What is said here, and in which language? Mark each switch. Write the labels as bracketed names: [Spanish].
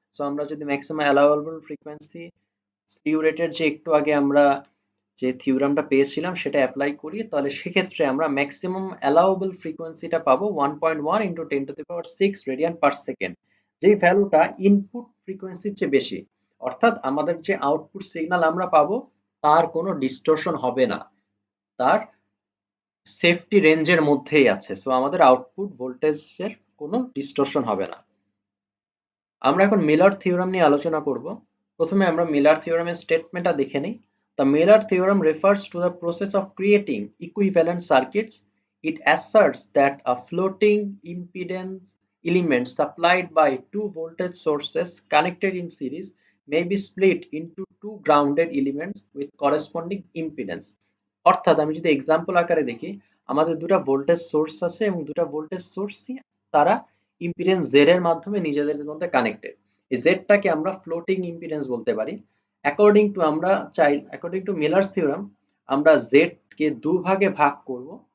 [Bangla] So আমরা যদি maximum allowable frequency স্লিউ রেটের যে একটু আগে আমরা যে থিওরামটা পেয়েছিলাম সেটা অ্যাপ্লাই করি, তাহলে সেক্ষেত্রে আমরা ম্যাক্সিমাম অ্যালাউয়েবল ফ্রিকোয়েন্সিটা পাবো 1.1 ইন্টু 10⁶ রেডিয়ান পার সেকেন্ড, যেই ভ্যালুটা ইনপুট ফ্রিকোয়েন্সির চেয়ে বেশি, অর্থাৎ আমাদের যে আউটপুট সিগন্যাল আমরা পাবো তার কোনো ডিস্টরশন হবে না, তার সেফটি রেঞ্জের মধ্যেই আছে। সো আমাদের আউটপুট ভোল্টেজের কোনো ডিস্টরশন হবে না। আমরা এখন মিলার থিওরাম নিয়ে আলোচনা করব। প্রথমে আমরা মিলার থিওরামের স্টেটমেন্টটা দেখে নিই। [English] The Miller theorem refers to the process of creating equivalent circuits. It asserts that a floating impedance elements supplied by two voltage sources connected in series may be split into two grounded elements with corresponding impedance. [Bangla] অর্থাৎ আমি যদি example আকারে দেখি, আমাদের দুটো voltage source আছে এবং দুটো ভোল্টেজ সোর্সই তারা ইম্পিডেন্স Z এর মাধ্যমে নিজেদের মধ্যে কানেক্টেড। এই Z টাকে আমরা ফ্লোটিং ইম্পিডেন্স বলতে পারি। অ্যাকর্ডিং টু মিলার্স থিওরাম আমরা Z কে দুভাগে ভাগ করব।